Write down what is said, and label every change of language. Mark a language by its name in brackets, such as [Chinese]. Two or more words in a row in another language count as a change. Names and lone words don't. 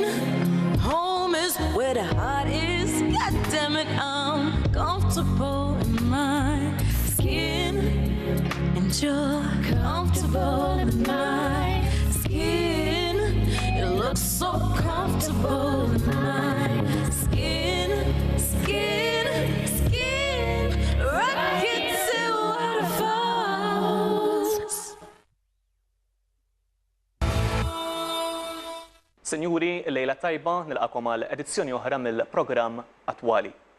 [English] Home is where the heart is. God damn it, I'm comfortable in my skin, and you're comfortable in my skin. You look so comfortable in my skin, skin, skin. Rockets and waterfalls. [Maltese] Sinjuri, lejla tajba nilqakom għal edizzjoni oħra mill-programm Attwali.